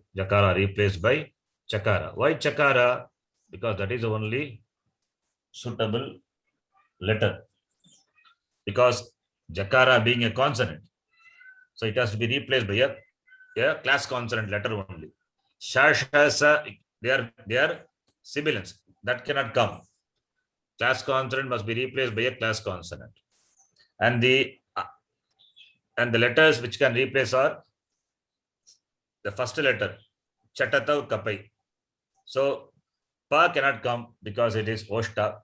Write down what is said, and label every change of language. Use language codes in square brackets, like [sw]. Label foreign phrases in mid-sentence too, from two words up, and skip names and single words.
[en] Jakara replaced by chakara. Why chakara? Because that is the only suitable letter. Because jakara being a consonant, so it has to be replaced by a class consonant letter only. Sha, sha, sa, they are sibilants. That cannot come. Class consonant must be replaced by a class consonant. And the letters which can replace are the first letter, chatata, kapai. So pa cannot come because it is oshta.